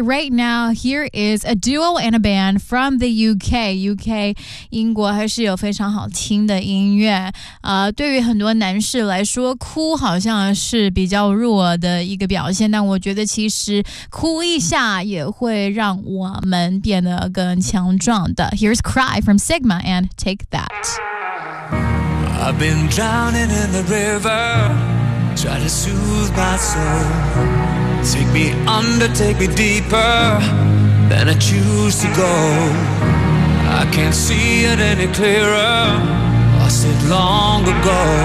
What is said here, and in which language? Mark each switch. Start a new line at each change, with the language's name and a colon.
English: Right now, here is a duo and a band from the UK.
Chinese: UK 英国还是有非常好听的音乐。对于很多男士来说，哭好像是比较弱的一个表现，但我觉得其实哭一下也会让我们变得更强壮的。
English: Here's Cry from Sigma and Take That. I've been drowning in the river, try to soothe my soul. Take me under, take me deeper than I choose to go. I can't see it any clearer, lost it long ago.